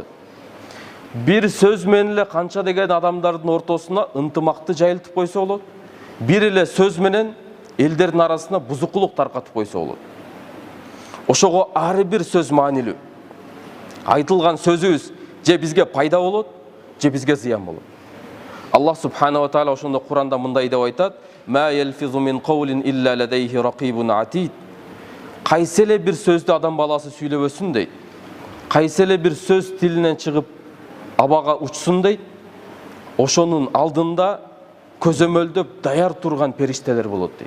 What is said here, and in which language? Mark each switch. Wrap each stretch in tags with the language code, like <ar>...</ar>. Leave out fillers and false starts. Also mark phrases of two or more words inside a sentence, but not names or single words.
<ky>Бир сөз менен эле канча деген адамдардын ортосуна ынтымакты жайылтып койсо болот. Бир эле сөз менен элдердин арасына бузукулук таркатып койсо болот. Ошого ар бир сөз маанилүү. Айтылган сөзүбүз же бизге пайда болот, же бизге зыян болот. Аллах</ky> <ar>سبحانه وتعالى</ar> <ky>ошондо Куранда мындай деп айтат:</ky> <ar>"ما يلفظ من قول إلا لديه رقيب عتيد."</ar> <ky>Кайсы эле бир сөздү адам баласы сүйлөбөсүн дейт. Кайсы эле бир сөз тилинен чыгып абага учсун дейт. Ошонун алдында көзөмөлдөп даяр турган периштелер болот дейт.</ky>